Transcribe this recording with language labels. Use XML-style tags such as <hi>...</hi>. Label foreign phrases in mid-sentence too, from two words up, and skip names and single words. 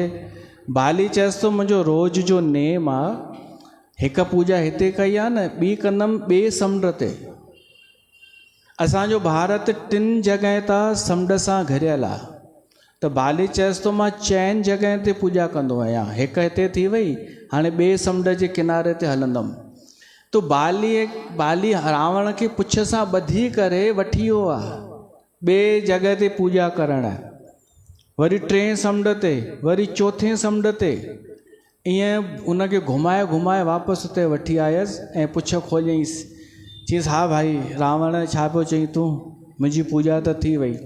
<sd>बाली चएसि थो मुंहिंजो रोज़ जो नेम आहे, हिकु पूॼा हिते कई आहे न, ॿी कंदमि ॿिए समुंड ते। असांजो भारत 3 जॻह तां समुंड सां घिरियल आहे, त बाली चएसि थो मां 4 जॻह ते पूॼा कंदो आहियां, हिकु हिते थी वई, हाणे ॿिए समुंड जे किनारे ते हलंदुमि। तो बाली रावण खे पुछ सां ॿधी करे वठी वियो आहे ॿिए जॻह ते पूॼा करणु, वरी 3 समुंड ते, वरी 4थे समुंड ते, ईअं उनखे घुमाए घुमाए वापसि उते वठी आयसि ऐं पुछ खोलियईंसि। चईसि हा भाई रावण, छा पियो चई तूं, मुंहिंजी पूॼा त थी वई।</sd>